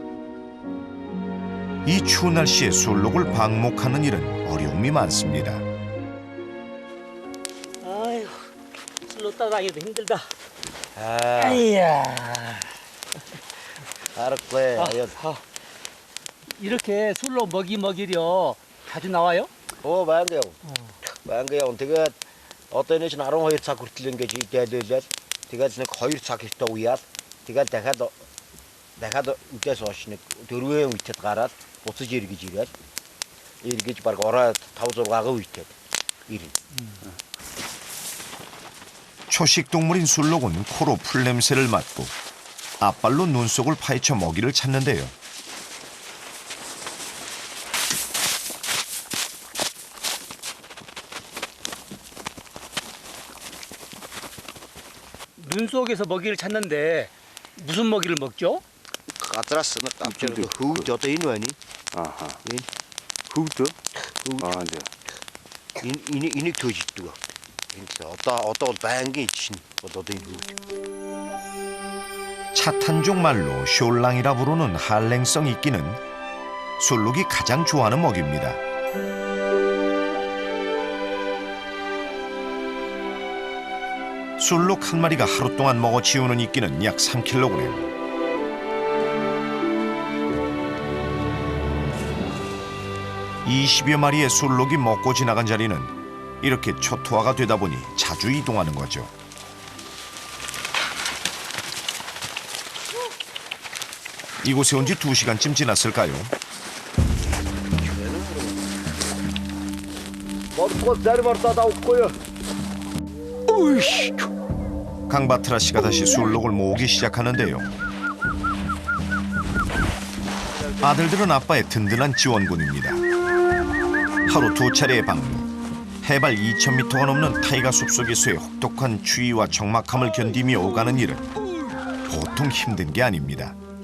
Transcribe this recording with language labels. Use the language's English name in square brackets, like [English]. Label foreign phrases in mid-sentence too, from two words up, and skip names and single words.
[Korean] 이 추운 날씨에 술록을 방목하는 일은 어려움이 많습니다. 아이고, 술로 따라다니기도 힘들다. 아, 아이야. 알았고요. 이렇게 술로 먹이려 자주 나와요? [Mongolian] Байна гэх. Байна гэх. Тэгээд одоо энэ чинь 12 цаг хүртэл ингэж идэлээд тэгээд нэг 2 цаг ихтэй уяад тэгээд дахиад үдээс хойш нэг 4 үетэд гараад буцаж эргэж баг ороод 5 6 үетэд ирнэ. [Korean] 초식 동물인 술록은 코로 풀냄새를 맡고 앞발로 눈속을 파헤쳐 먹이를 찾는데요. 눈 속에서 먹이를 찾는데 무슨 먹이를 먹죠? [Mongolian] Газраас нэг авчирд хөвд одоо энэ байна. [Korean] 아하. [Mongolian] Энэ [Korean] 흙도? [Mongolian] хөвд [Korean] 아, 이제. [Mongolian] энийг төөж иддэг. Энэ одоо бол байнгын чинь бол одоо энэ хөвд. [Korean] 차탄족 말로 숄랑이라 부르는 한랭성 이끼는 술록이 가장 좋아하는 먹이입니다. 술록 한 마리가 하루 동안 먹어 치우는 이끼는 약 3kg. (20여) 마리의 술록이 먹고 지나간 자리는 이렇게 초토화가 되다 보니 자주 이동하는 거죠. 이곳에 온 지 2시간쯤 지났을까요? [Mongolian] Бодгол зарим ордоод авахгүй юу? [Korean] 강바트라 씨가 다시 술록을 모으기 시작하는데요. 아들들은 아빠의 든든한 지원군입니다. 하루 2차례의 방문. 해발 2,000m가 넘는 타이가 숲속에서의 혹독한 추위와 적막함을 견디며 오가는 일은 보통 힘든 게 아닙니다.